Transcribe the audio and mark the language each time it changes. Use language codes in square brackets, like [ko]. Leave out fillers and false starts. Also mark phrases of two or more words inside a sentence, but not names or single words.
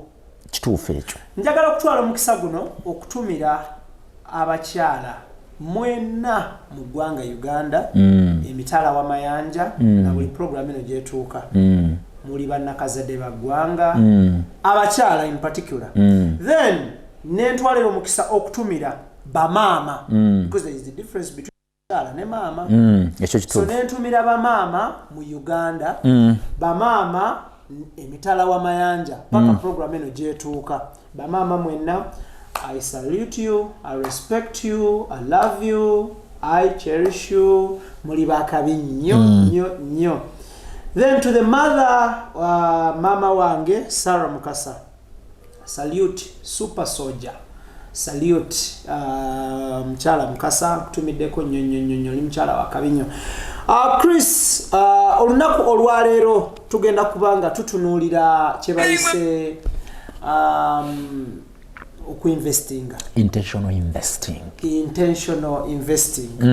[lg] Kituufu ekyo. Njagala okutwala omukisa guno okutumira abakyala mwena mu ggwanga Uganda, emitala w'amayanja na buli program eno gyetuuka. Muli bannakazadde ba ggwanga, abakyala [en] in particular. [lg] Then nentwalira omukisa okutumira bamaama, [en] because there is the difference between [lg] abakyala ne maama. So nentumira bamaama mu Uganda, bamaama emitala w'amayanja paka program eno gyetuuka. Bamaama mwenna, [en] I salute you, I respect you, I love you, I cherish you. [lg] Muli bakabi nnyo nnyo nnyo. [en] Then to the mother, [lg] mama wange Sarah Mukasa, salute super soldier, salute mchala Mukasa tumideko nyonyo mchala wa Kabinyo. Chris, olunaku olwaleero tugenda kubanga tutunuulira kye bayise okuinvestinga. [en] Intentional investing.